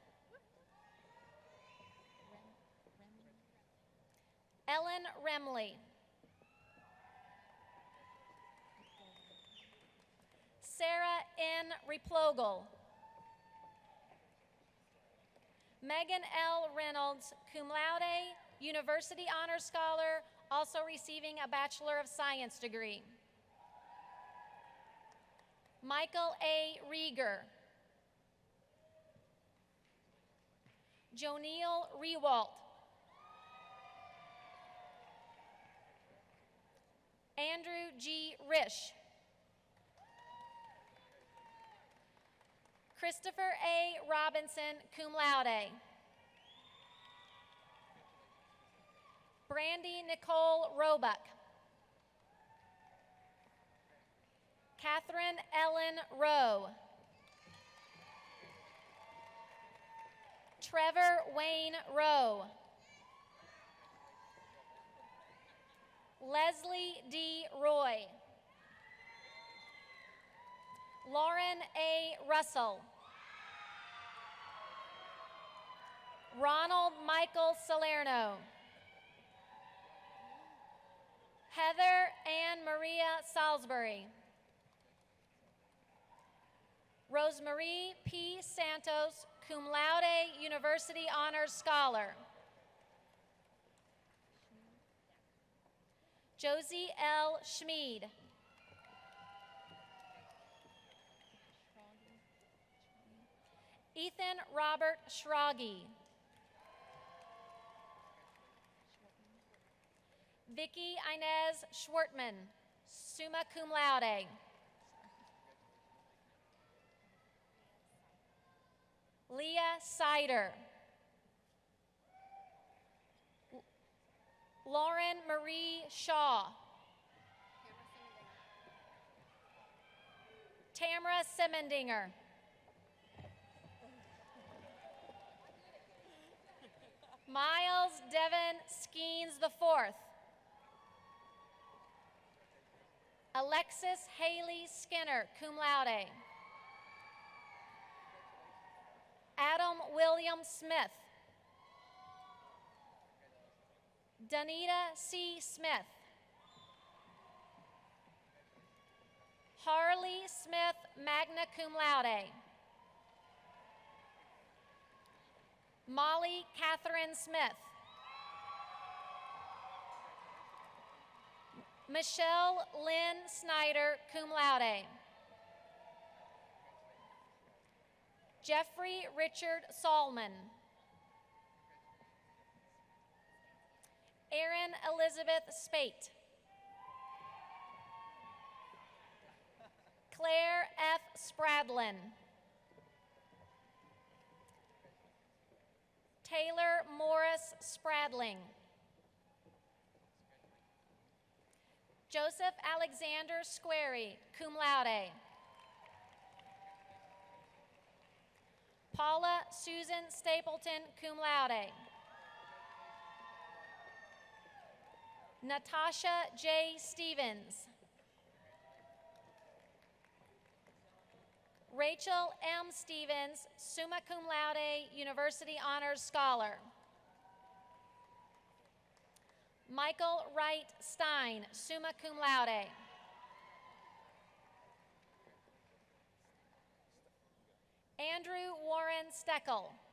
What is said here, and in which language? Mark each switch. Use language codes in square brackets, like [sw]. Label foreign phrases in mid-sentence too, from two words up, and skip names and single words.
[en] Ellen Remley. Sarah N. Replogle. Megan L. Reynolds, [la] cum laude, [en] University Honors Scholar, also receiving a Bachelor of Science degree. Michael A. Rieger. Joniel Rewalt. Andrew G. Risch. Christopher A. Robinson, [la] cum laude. [en] Brandy Nicole Roebuck. Catherine Ellen Rowe. Trevor Wayne Rowe. Leslie D. Roy. Lauren A. Russell. Ronald Michael Salerno. Heather Ann Maria Salisbury. Rosemarie P. [la] Santos, cum laude, [en] University Honors Scholar. Josie L. Schmid. Ethan Robert Schragi. Vicky Inez Schwartman, [la] summa cum laude. [en] Leah Sider. Lauren Marie Shaw. Tamara Simendinger. Miles Devon Skeens IV. Alexis Haley Skinner, [la] cum laude. [en] Adam William Smith. Danita C. Smith. Harley Smith, [la] magna cum laude. [en] Molly Catherine Smith. Michelle Lynn Snyder, [la] cum laude. [en] Jeffrey Richard Salman. Erin Elizabeth Spate. Claire F. Spradlin. Taylor Morris Spradling. Joseph Alexander Squarey, [la] cum laude. [en] Paula Susan Stapleton, [la] cum laude. [en] Natasha J. Stevens. Rachel M. Stevens, [la] summa cum laude, [en] University Honors Scholar. Michael Wright Stein, [la] summa cum laude. [en] Andrew Warren Steckel.